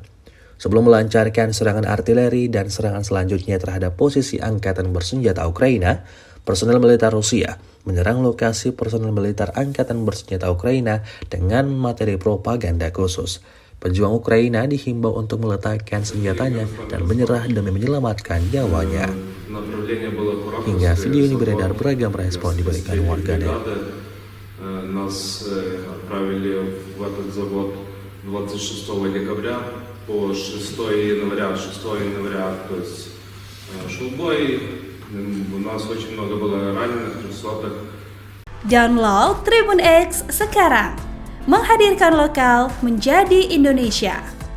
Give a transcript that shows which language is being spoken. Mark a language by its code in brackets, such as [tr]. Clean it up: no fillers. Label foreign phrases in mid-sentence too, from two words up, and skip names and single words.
[id] Sebelum melancarkan serangan artileri dan serangan selanjutnya terhadap posisi Angkatan Bersenjata Ukraina, personel militer Rusia menyerang lokasi personel militer Angkatan Bersenjata Ukraina dengan materi propaganda khusus. Pejuang Ukraina dihimbau untuk meletakkan senjatanya dan menyerah demi menyelamatkan nyawanya. Hingga video ini beredar, beragam respon diberikan warganet. [ru] Нас отправили в этот завод 26 декабря по 6 января. 6 января, то есть шел бой. У нас очень много было раненых, 300-х. [id] Download Tribun X sekarang, menghadirkan lokal menjadi Indonesia.